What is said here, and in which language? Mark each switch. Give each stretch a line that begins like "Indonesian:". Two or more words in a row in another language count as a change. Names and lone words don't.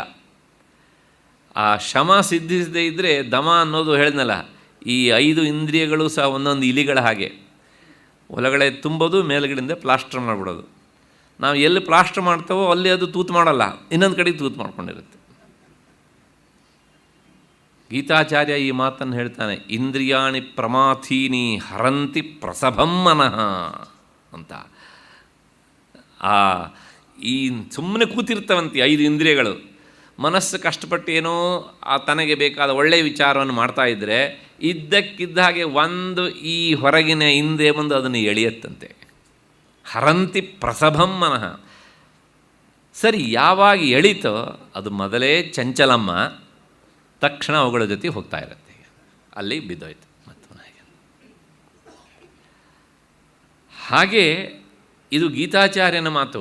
Kannada: ಆ ಶಮ ಸಿದ್ಧಿಸದೇ ಇದ್ದರೆ ದಮ ಅನ್ನೋದು ಹೇಳಿದ್ನಲ್ಲ, ಈ 5 ಇಂದ್ರಿಯಗಳು ಸಹ ಒಂದೊಂದು ಇಲಿಗಳ ಹಾಗೆ ಒಳಗಡೆ ತುಂಬೋದು, ಮೇಲುಗಡೆಯಿಂದ ಪ್ಲಾಸ್ಟರ್ ಮಾಡಿಬಿಡೋದು. ನಾವು ಎಲ್ಲಿ ಪ್ಲಾಸ್ಟರ್ ಮಾಡ್ತಾವೋ ಅಲ್ಲಿ ಅದು ತೂತು ಮಾಡಲ್ಲ, ಇನ್ನೊಂದು ಕಡೆ ತೂತು ಮಾಡ್ಕೊಂಡಿರುತ್ತೆ. ಗೀತಾಚಾರ್ಯ ಈ ಮಾತನ್ನು ಹೇಳ್ತಾನೆ,
Sanskrit: ಇಂದ್ರಿಯಾಣಿ ಪ್ರಮಾಥೀನಿ ಹರಂತಿ ಪ್ರಸಭಂ ಮನಃ ಅಂತ.
Kannada: ಈ ಸುಮ್ಮನೆ ಕೂತಿರ್ತವಂತೆ 5 ಇಂದ್ರಿಯಗಳು, ಮನಸ್ಸು ಕಷ್ಟಪಟ್ಟು ಏನೋ ತನಗೆ ಬೇಕಾದ ಒಳ್ಳೆಯ ವಿಚಾರವನ್ನು ಮಾಡ್ತಾಯಿದ್ರೆ ಇದ್ದಕ್ಕಿದ್ದ ಹಾಗೆ ಒಂದು ಈ ಹೊರಗಿನ ಇಂದ್ರಿಯ ಬಂದು ಅದನ್ನು ಎಳೆಯತ್ತಂತೆ.
Sanskrit: ಹರಂತಿ ಪ್ರಸಭಂ ಮನಃ.
Kannada: ಸರಿ, ಯಾವಾಗ ಎಳೀತೋ ಅದು ಮೊದಲೇ ಚಂಚಲಮ್ಮ, ತಕ್ಷಣ ಅವುಗಳ ಜೊತೆ ಹೋಗ್ತಾ ಇರುತ್ತೆ, ಅಲ್ಲಿ ಬಿದ್ದೋಯ್ತು ಮತ್ತು ಹಾಗೆ. ಇದು ಗೀತಾಚಾರ್ಯನ ಮಾತು.